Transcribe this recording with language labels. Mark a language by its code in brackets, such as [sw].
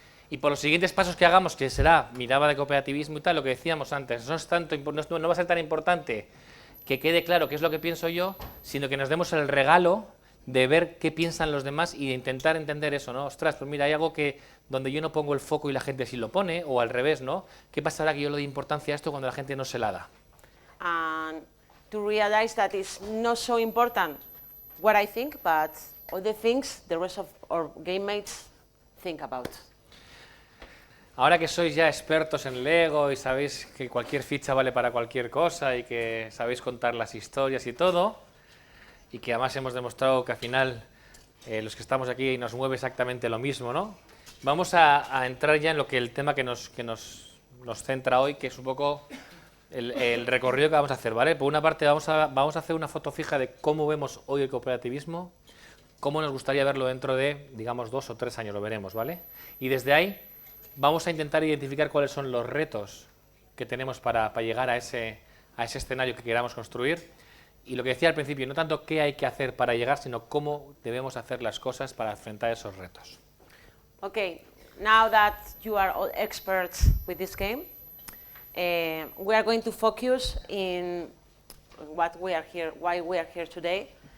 [es] Y por los siguientes pasos que hagamos, que será mirada de cooperativismo y tal, lo que decíamos antes, no va a ser tan importante que quede claro qué es lo que pienso yo, sino que nos demos el regalo de ver qué piensan los demás y de intentar entender eso, ¿no? Ostras, pues mira, hay algo que donde yo no pongo el foco y la gente sí lo pone, o al revés, ¿no? ¿Qué pasará que yo le doy importancia a esto cuando la gente no se la da? [en] And to realize that it's not so important what I think, but all the things the rest of our game mates think about. [es] ahora que sois ya expertos en Lego y sabéis que cualquier ficha vale para cualquier cosa y que sabéis contar las historias y todo, y que además hemos demostrado que al final los que estamos aquí nos mueve exactamente lo mismo, ¿no? Vamos a entrar ya en lo que el tema que nos centra hoy, que es un poco el recorrido que vamos a hacer, ¿vale? Por una parte vamos a hacer una foto fija de cómo vemos hoy el cooperativismo, cómo nos gustaría verlo dentro de, digamos, 2 o 3 años, lo veremos, ¿vale? Y desde ahí vamos a intentar identificar cuáles son los retos que tenemos para llegar a ese escenario que queramos construir. Y lo que decía al principio, no tanto qué hay que hacer para llegar, sino cómo debemos hacer las cosas para enfrentar esos retos. [en] Okay, now that you are all experts with this game, we are going to focus in what we are here, why we are here today.